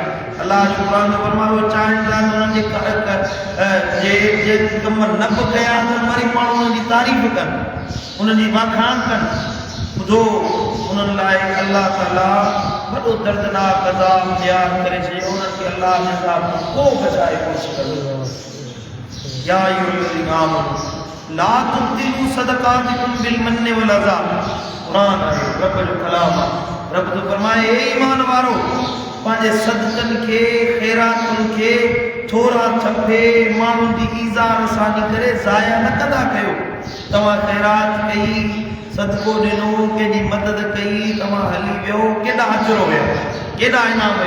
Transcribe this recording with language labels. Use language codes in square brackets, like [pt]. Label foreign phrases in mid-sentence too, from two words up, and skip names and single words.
[sd] अल्लाह जो क़ुरान में फरमायो, चाहिनि था त उन्हनि जे कम न बि कया त वरी माण्हू उन्हनि जी तारीफ़ कनि, उन्हनि जी वाखाण कनि। ॿुधो, उन्हनि लाइ अल्लाह ताला वॾो दर्दनाक अज़ाब तयारु करे छॾियो, उन्हनि खे अल्लाह जे अज़ाब खां को बचाए कोन सघंदो। [ar] يا أيها الذين آمنوا لا تبطلوا صدقاتكم بالمن والأذى, [sd] क़ुरान आहे, रब जो कलाम आहे। रब तो फरमाए, हे ईमान वारो, पंहिंजे सदक़नि खे, ख़ैरातुनि खे थपे माण्हुनि जी ईज़ा रसानी करे ज़ाया न कंदा कयो। तव्हां ख़ैरात कई, सदको ॾिनो, कंहिंजी मदद कई, तव्हां हली वियो, केॾा अजर हुया, केॾा इनाम हुया।